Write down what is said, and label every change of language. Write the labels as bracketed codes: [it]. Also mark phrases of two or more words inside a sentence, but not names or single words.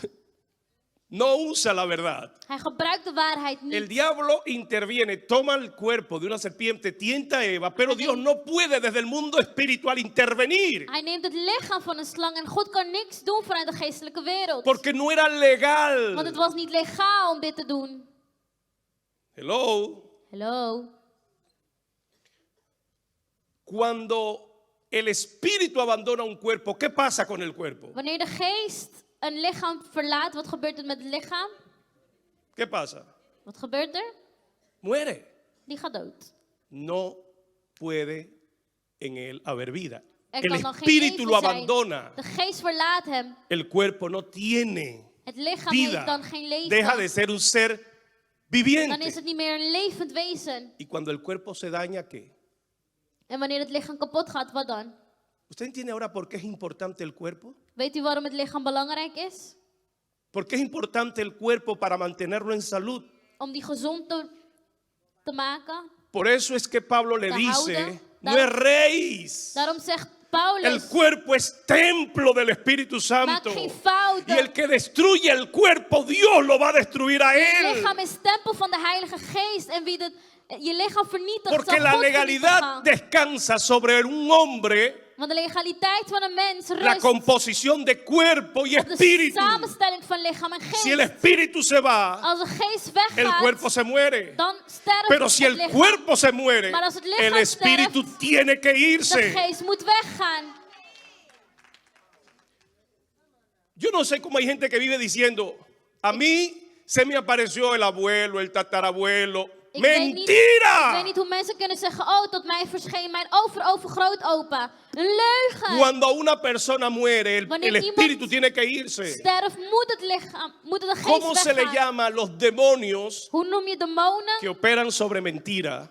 [es] no usa la verdad. [nl] Hij gebruikt de waarheid [es] El [nl] niet. [es] diablo interviene, toma el cuerpo de una serpiente, tienta a Eva, pero Dios no puede desde el mundo espiritual intervenir, [nl] Hij neemt het lichaam van een slang en God kan niks doen vanuit de geestelijke wereld. [es] porque no era legal. [nl] Want het was niet legaal om dit te doen. [en] Hello. [nl] Hallo. [es] Cuando el espíritu abandona un cuerpo, ¿qué pasa con el cuerpo? [nl] Wanneer de geest een lichaam verlaat, wat gebeurt er met het lichaam? [es] ¿Qué pasa? [nl] Wat gebeurt er? [es] muere. [nl] die gaat dood. [es] No puede en él haber vida. [nl] Er [es] El [nl] kan dan geen [es] espíritu lo [nl] leven zijn. [es] abandona. [nl] De geest verlaat hem. [es] El cuerpo no tiene [nl] Het lichaam [es] vida. [nl] heeft dan geen leven. [es] Deja de ser un ser [nl] Dan [es] viviente. [nl] is het niet meer een levend wezen. [es] Y cuando el cuerpo se daña, ¿qué? [nl] En wanneer het lichaam kapot gaat, wat dan? [es] ¿Usted entiende ahora por qué es importante el cuerpo? [nl] Weet u waarom het lichaam belangrijk is? [es] ¿Por qué es importante el cuerpo para mantenerlo en salud? [nl] Om die gezond te maken. [es] Por eso es que Pablo le [nl] Te [es] dice, [nl] houden. [es] no erréis. [nl] Daarom zegt [es] El [nl] Paulus, [es] cuerpo es templo del Espíritu [nl] maak [es] Santo. [nl] geen [es] Y [nl] fouten. [es] el que destruye el cuerpo, Dios lo va a destruir a [nl] Je [es] él. [nl] lichaam is tempel van de Heilige Geest. En wie je lichaam vernietigt, [es] Porque [nl] zal [es] la [nl] God [es] legalidad [nl] vernietigen. [es] descansa sobre un hombre, [nl] Want de legaliteit van een mens [es] la [nl] rust [es] composición de cuerpo y [nl] op de [es] espíritu. [nl] samenstelling van lichaam en [es] Si el [nl] geest. [es] espíritu se va, [nl] Als de geest [es] el cuerpo [nl] weggaat, [es] se muere. [nl] dan sterft [es] Pero si [nl] het [es] el [nl] lichaam. [es] cuerpo se muere, [nl] Maar als het lichaam [es] el espíritu tiene que [nl] De [es] irse. [nl] geest moet weggaan. [es] Yo no sé cómo hay gente que vive diciendo, a mí se me apareció el abuelo, el tatarabuelo. [nl] Ik weet niet [es] ¡Mentira! [nl] hoe mensen kunnen zeggen, oh, tot mij verscheen mijn overgrootopa. Een leugen. [es] Cuando una persona muere, el [nl] Wanneer [es] espíritu [nl] iemand [es] tiene que irse. [nl] Sterft, moet het lichaam, moet de [es] ¿Cómo [nl] geest [es] se le [nl] weggaan. [es] llama a los demonios [nl] Hoe noem je demonen [es] que operan sobre mentira